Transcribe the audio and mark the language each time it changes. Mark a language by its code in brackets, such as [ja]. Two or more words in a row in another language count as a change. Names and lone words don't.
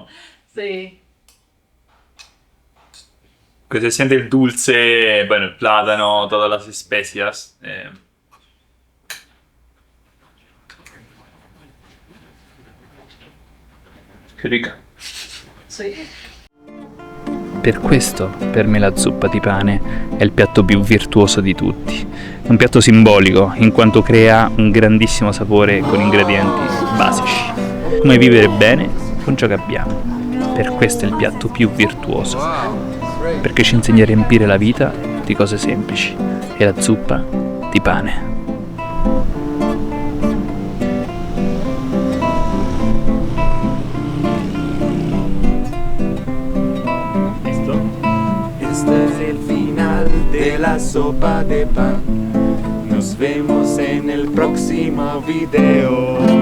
[es] Sí. que se siente el dulce, bueno, el plátano, todas las especias. Che rica. Sí. [it] Per questo, per me la zuppa di pane è il piatto più virtuoso di tutti. Un piatto simbolico, in quanto crea un grandissimo sapore con ingredienti basici. Come vivere bene con ciò che abbiamo. Per questo è il piatto più virtuoso. Perché ci insegna a riempire la vita di cose semplici. E la zuppa di pane. [es] De la sopa de pan. Nos vemos en el próximo video.